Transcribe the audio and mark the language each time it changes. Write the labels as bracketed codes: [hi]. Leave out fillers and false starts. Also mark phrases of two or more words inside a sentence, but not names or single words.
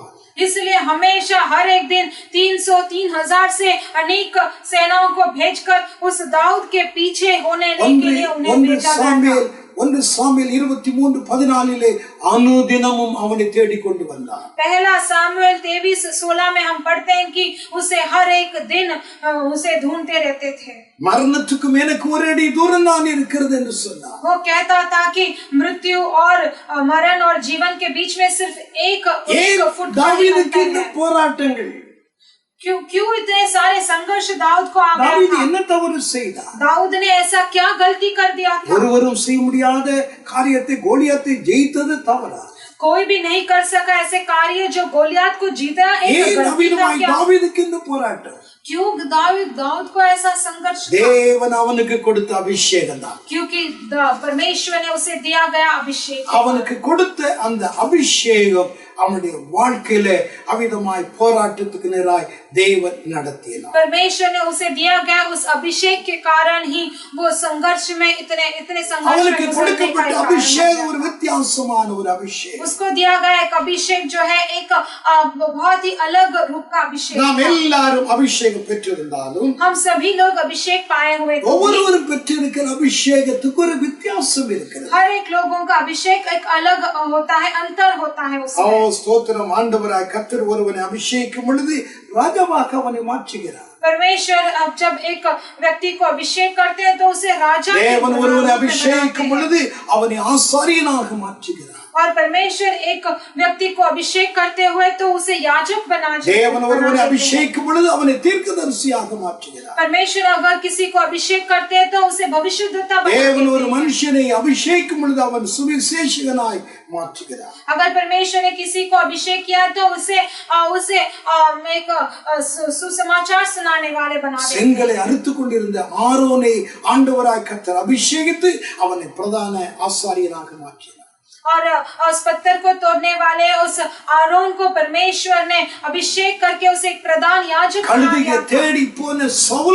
[hi] इसलिए हमेशा हर एक दिन 300-3000 से अनेक सेनाओं को भेजकर उस दाऊद के पीछे होने के लिए उन्हें भेजा गया। [ta] 1 சாமுவேல் 23:14 अनुदिनமும் அவனை தேடிக் கொண்டு வந்தார். [hi] पहला सामुएल 23:16 में हम पढ़ते हैं कि उसे हर एक दिन उसे ढूंढते रहते थे। [ta] மரணத்துக்கும் எனக்கு ஒரு அடி தூரம் தான் இருக்கிறது என்று சொன்னார். [hi] वो कहता था कि मृत्यु और मरण और जीवन के बीच में सिर्फ एक फुट [ta] தாவீதுக்கு இந்த போராட்டங்கள், [hi] क्यों इतने सारे संघर्ष दाऊद को आ गया [ta] தாவீது [hi] था? [ta] என்ன தவறு செய்தார்? [hi] दाऊद ने ऐसा क्या गलती कर दिया था? [ta] ஒருவரும் செய்ய முடியாத காரியத்தை கோலியாத்தை ஜெயித்தது தவறா? [hi] कोई भी नहीं कर सका ऐसे कार्य जो गोलियत को जीता। एक गलती था क्या? [ta] தாவீதுக்கு இந்த போராட்டம். [hi] क्यों दाऊद को ऐसा संघर्ष था? [ta] தேவன் அவனுக்கு கொடுத்த அபிஷேகம் தான். [hi] क्योंकि परमेश्वर ने उसे दिया गया अभिषेक। [ta] அவனுக்கு கொடுத்த அந்த அபிஷேகம் அவனுடைய வாழ்க்கையில அவிதமாய் போராட்டத்துக்கு நேராய் தேவன் நடத்தினார். [hi] परमेश्वर ने उसे दिया गया उस अभिषेक के कारण ही वो संघर्ष में इतने संघर्ष [ta] அவனுக்கு [hi] में [ta] கொடுக்கப்பட்ட அபிஷேகம் ஒரு வித்தியாசமான ஒரு அபிஷேகம். [hi] उसको दिया गया एक अभिषेक जो है एक बहुत ही अलग रूप का अभिषेक। [ta] நாம் எல்லாரும் அபிஷேகம் பெற்றிருந்தாலும் [hi] हम सभी लोग अभिषेक पाए हुए थे। [ta] ஒவ்வொருவரும் பெற்றிருக்கிற அபிஷேகத்துக்கு ஒரு வித்தியாசம் இருக்கிறது. [hi] हर एक लोगों का अभिषेक एक अलग होता है, अंतर होता है उसमें। [ta] ஸ்தோத்திரம். ஆண்டவராய் கர்த்தர் ஒருவனை அபிஷேகிக்கும் பொழுது ராஜாவாக அவனை மாற்றுகிறார். [hi] परमेश्वर अब जब एक व्यक्ति को अभिषेक करते हैं तो उसे राजा [ta] தேவன் ஒருவனை அபிஷேகிக்கும் பொழுது அவனை ஆசாரியனாக மாற்றுகிறார். [hi] और परमेश्वर एक व्यक्ति को अभिषेक करते हुए तो उसे याजक बना देते हैं। [ta] தேவன் ஒருவனை அபிஷேகிக்கும் பொழுது அவனை தீர்க்கதரிசியாக மாற்றுகிறார். [hi] परमेश्वर अगर किसी को अभिषेक करते हैं तो उसे भविष्यद्वक्ता बना देते [ta] தேவன் ஒரு [hi] हैं। [ta] மனுஷனை அபிஷேகிக்கும் பொழுது அவன் சுவிசேஷகனாய் மாற்றுகிறார். [hi] अगर परमेश्वर ने किसी को अभिषेक किया तो उसे एक सुसमाचार सुनाने वाले बना देते हैं। [ta] செங்கலை அறுத்துக் கொண்டிருந்த ஆரோனை ஆண்டவராய் கர்த்தர் அபிஷேகித்து அவனை பிரதான ஆசாரியனாக மாற்றினார். [hi] और उस पत्थर को तोड़ने वाले उस आरोन को परमेश्वर ने अभिषेक करके उसे एक प्रधान याजक बना [ta] கழுதையை [hi] दिया था।